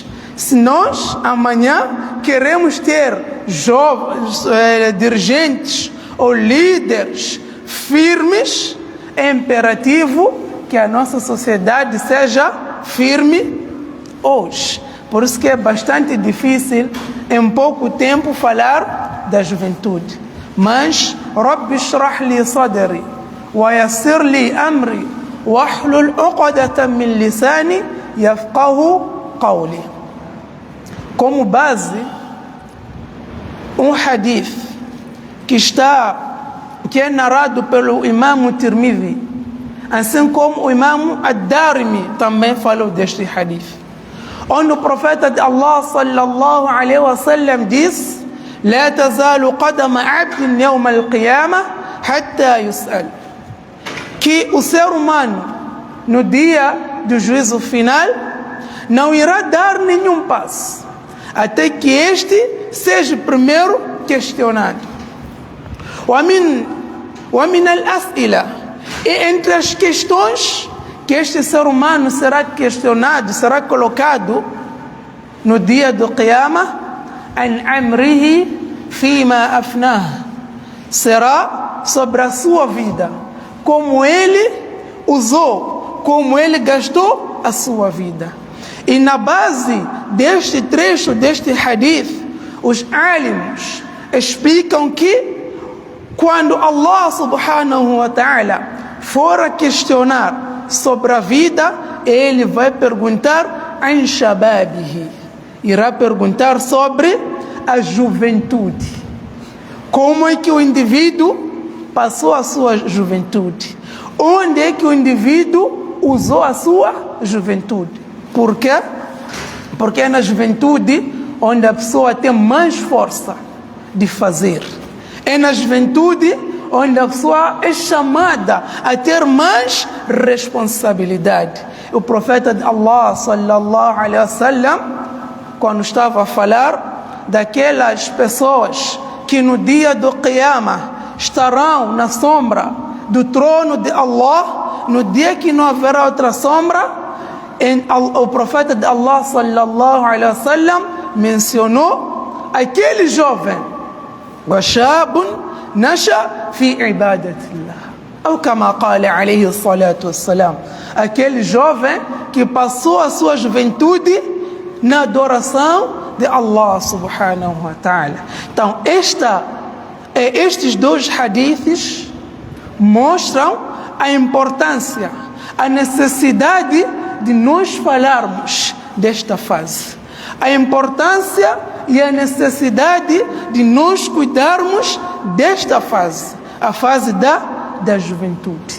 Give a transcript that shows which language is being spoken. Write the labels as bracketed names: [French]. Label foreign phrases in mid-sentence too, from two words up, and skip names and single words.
[Portuguese] Se nós amanhã queremos ter jovens dirigentes ou líderes firmes, é imperativo que a nossa sociedade seja firme hoje. Por isso que é bastante difícil em pouco tempo falar da juventude. [Arabic] Mas رب اشرح لي صدري ويسر لي أمري واحلل عقدة من لساني يفقهوا قولي. [Portuguese] Como base, um hadith que é narrado pelo Imam Tirmidhi, assim como o Imam Ad-Darimi também falou deste hadith, onde o profeta de Allah [Arabic] صلى الله عليه وسلم [Portuguese] diz: [Arabic] لا تزال قدم عبد يوم القيامة حتى يسأل. [Portuguese] Que o ser humano, no dia do juízo final, não irá dar nenhum passo até que este seja primeiro questionado. [Arabic] ومن الأسئلة, [Portuguese] e entre as questões que este ser humano será questionado, será colocado no dia do Qiyamah, [Arabic] عن عمره فيما أفناه, [Portuguese] será sobre a sua vida, como ele usou, como ele gastou a sua vida. E na base deste trecho, deste hadith, os alimos explicam que quando Allah [Arabic] سبحانه وتعالى [Portuguese] for a questionar sobre a vida, ele vai perguntar [Arabic] عن شبابه, [Portuguese] irá perguntar sobre a juventude. Como é que o indivíduo passou a sua juventude? Onde é que o indivíduo usou a sua juventude? Por quê? Porque é na juventude onde a pessoa tem mais força de fazer. É na juventude onde a pessoa é chamada a ter mais responsabilidade. O profeta de Allah, [Arabic] صلى الله عليه وسلم, [Portuguese] quando estava a falar daquelas pessoas que no dia do Qiyamah estarão na sombra do trono de Allah, no dia que não haverá outra sombra, o profeta de Allah, [Arabic] صلى الله عليه وسلم, [Portuguese] mencionou aquele jovem, [Arabic] وشاب نشأ في عبادة الله, أو كما قال عليه الصلاة والسلام, [Portuguese] aquele jovem que passou a sua juventude na adoração de Allah [Arabic] سبحانه وتعالى. [Portuguese] Então, estes dois hadiths mostram a importância, a necessidade de nós falarmos desta fase, a importância e a necessidade de nós cuidarmos desta fase, a fase da juventude.